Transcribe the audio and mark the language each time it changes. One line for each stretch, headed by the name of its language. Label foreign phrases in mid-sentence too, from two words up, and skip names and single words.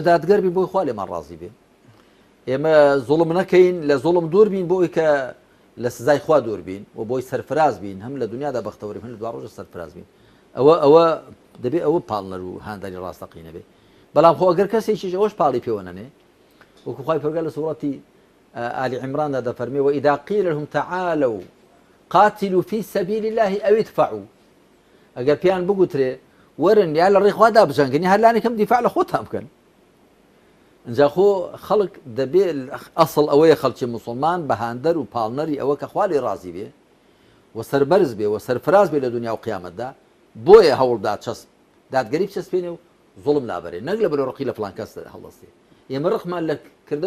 Central Kurdish: دادگەر بین بۆی خوا لێمان ڕازی بێ ئێمە زوڵم نەکەین لە زوڵم دوور بین بۆی کە لە سزای خوا دوور بین و بۆی سەرفراز بین هەم لە دنیادا بەختەوەری هەم لە دوا ڕۆژە سەرفراز بین ئەوە دەبێت ئەوە پاڵنەر و هاندانی ڕاستەقینە بێ بەڵام خۆ ئەگەر کەسێکیش ئەوەش پاڵی پێوە نەنێ وەکو خوای پەروەردگار لە سوڕەتی آل عمراندا دەفەرمێ
Arabic: وإذا قيل لهم تعالوا قاتلوا في سبيل الله أو ادفعوا
Central Kurdish: ئەگەر پێیان بگوترێ وەرن یا لە ڕێخوادا بجەنگن هەر لانێکم دیفاع لە خۆتان بکەن اینجا خۆ خەڵک دەبێت ئەسڵ ئەوەیە خەڵکی موسڵمان بە هاندەر و پاڵنەری ئەوە کە خوا لێ ڕازی بێ و سەربەرز بێ و سەرفراز بێ لە دنیا و قیامەتدا بۆیە هەوڵدا دادگەری بچەسپێنێ و زوڵم نابەرێ نەک لە بەرەو ڕقی لە فڵان کەس هەڵدەستێ ئێمە ڕقمان لە کردەوەی